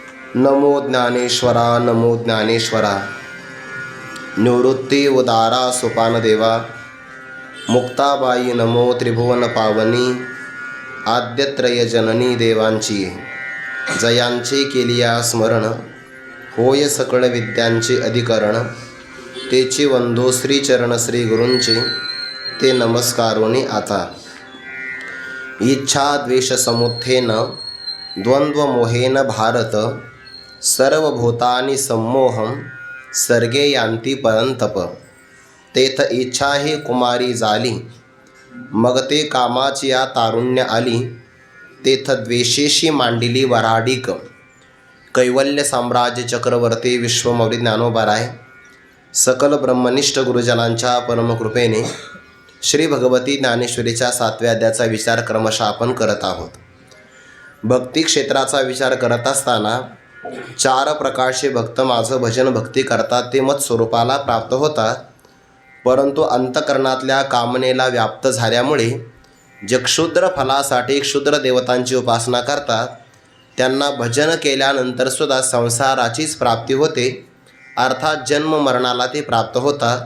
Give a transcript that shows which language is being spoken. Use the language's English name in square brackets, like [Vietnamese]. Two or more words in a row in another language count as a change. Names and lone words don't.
[Marathi] नमो ज्ञानेश्वरा नमो ज्ञानेश्वरा। निवृत्ती उदारा सोपानदेवा। मुक्ताबाई नमो त्रिभुवन पावनी। आद्यत्रय जननी देवांची जयांचे केलिया स्मरण। होय सकळ विद्यांचे अधिकरण। तेची वंदो श्रीचरण श्री गुरूंचे ते नमस्कारोनी आता। [Sanskrit] इच्छा द्वेष समुत्थेन द्वंद्व मोहेन भारत। सर्वभूतानि सम्मोहं सर्गे यांती परंतप। [Marathi] तेथ इच्छा ही कुमारी झाली मग ते कामाची या तारुण्य आली। तेथ द्वेषेशी मांडिली वराडिक। कैवल्य साम्राज्य चक्रवर्ती विश्वमौली ज्ञानोबाराय सकल ब्रह्मनिष्ठ गुरुजनांच्या परमकृपेने श्री भगवती ज्ञानेश्वरीच्या 7व्या अध्यायाचा विचार क्रमशः आपण करत आहोत। भक्ती क्षेत्राचा विचार करत असताना 4 प्रकारचे भक्त माझं भजन भक्ती करतात ते मत स्वरूपाला प्राप्त होतात, परंतु अंतकरणातल्या कामनेला व्याप्त झाल्यामुळे जे क्षुद्र फलासाठी क्षुद्र देवतांची उपासना करतात त्यांना भजन केल्यानंतर सुद्धा संसाराचीच प्राप्ती होते, अर्थात जन्म मरणाला ते प्राप्त होतात।